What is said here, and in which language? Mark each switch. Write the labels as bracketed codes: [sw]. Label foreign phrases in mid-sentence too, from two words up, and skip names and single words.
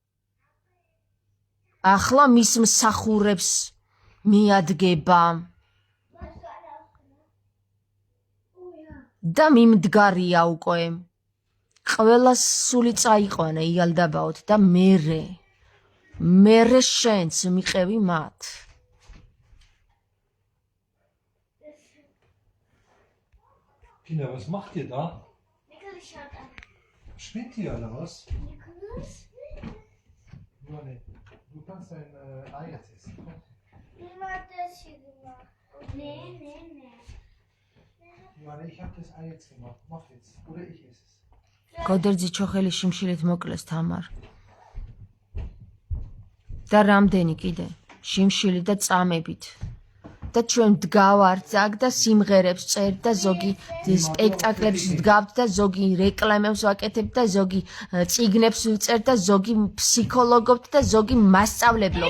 [ka] ახლა მის მსახურებს მიადგება. და მიმდგარია უკვე. ყველა სული წაიყვანა იალდაბაოთ და მერე შენც მიყევი მათ. [de] Kinder, was macht ihr da? Spinnt ihr oder was? Johanne, du kannst ein Ei jetzt essen. Wie hat das hier gemacht? Nee. Johanne, ich habe das Ei jetzt gemacht. Mach jetzt. Oder ich esse es. [ka] გოდერძი ჩოხელი შიმშილით მოკლეს თამარ. და რამდენი კიდე? შიმშილი და წამებით. და ჩვენ დგავართ აქ და სიმღერებს წერთ და ზოგი სპექტაკლებს ვდგავთ და ზოგი რეკლამებს ვაკეთებთ და ზოგი წიგნებს ვწერთ და ზოგი ფსიქოლოგობთ და ზოგი მასწავლებლობთ.